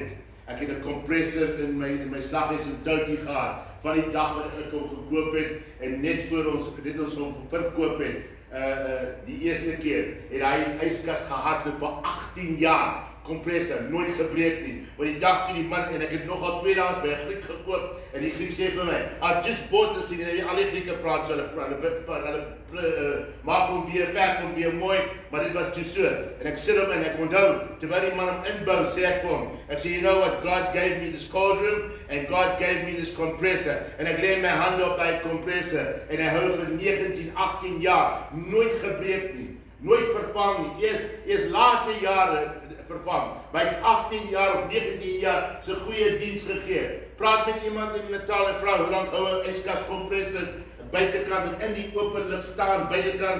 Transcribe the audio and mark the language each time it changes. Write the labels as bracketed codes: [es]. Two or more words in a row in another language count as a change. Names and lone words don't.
[af] Ek het 'n kompressor in my slaghuis in Touty gehad, van die dag wat ek hom gekoop het, en net voor ons hom verkoop het, die eerste keer, het hy yskas gehardloop vir 18 jaar, kompressor, nooit gebreek nie. Want die dag toe die man, en ek het nogal 2 dae by 'n Griek gekoop, en die Griek sê vir my, [en] I've just bought this thing, [af] en al die Grieke praat so, hulle maak hom weer, verf hom weer mooi, maar dit was toe so. En ek sit hom en ek onthou, terwyl die man hom inbou, sê ek vir hom, ek sê, [en] you know what, God gave me this cold room, and God gave me this compressor. [af] En ek lê my hand op by die compressor, en hy hou vir 19, 18 jaar, nooit gebreek nie. Nooit vervang nie, eers late jare vervang. By 18 jaar of 19 jaar se goeie diens gegee. Praat met iemand in Natal en vra hoe lank hou 'n yskas kompressor buitekant en in die open lig staan buitekant.